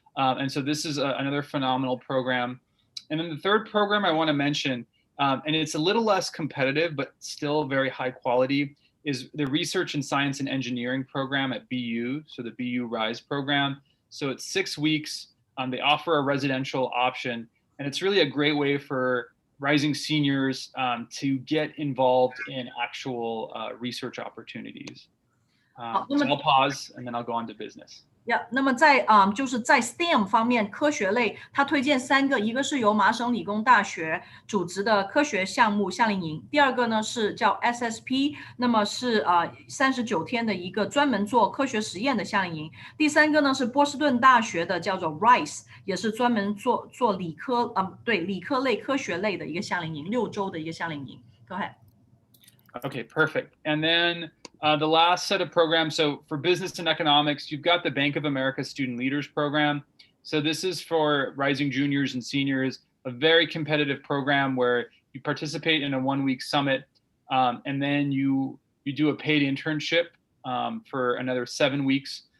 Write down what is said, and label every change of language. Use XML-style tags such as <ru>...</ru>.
<en>And so this is another phenomenal program. And then the third program I want to mention, and it's a little less competitive, but still very high quality, is the Research in Science and Engineering program at BU, so the BU RISE program. So it's 6 weeks. They offer a residential option, and it's really a great way for rising seniors to get involved in actual research opportunities. So I'll pause, and then I'll go on to business.</en> <zh>那么就是在 STEM 方面，科学类，他推荐3个，一个是由麻省理工大学组织的科学项目夏令营，第二个呢是叫 SSP， 那么是39天的一个专门做科学实验的夏令营，第三个呢是波士顿大学的叫做 RISE， 也是专门做理科理科类科学类的一个夏令营，6周的一个夏令营。</zh> <en>Go ahead. Okay, perfect. And then the last set of programs, so for business and economics, you've got the Bank of America Student Leaders Program. So this is for rising juniors and seniors, a very competitive program where you participate in a 1-week summit, and then you do a paid internship for another 7 weeks.</en>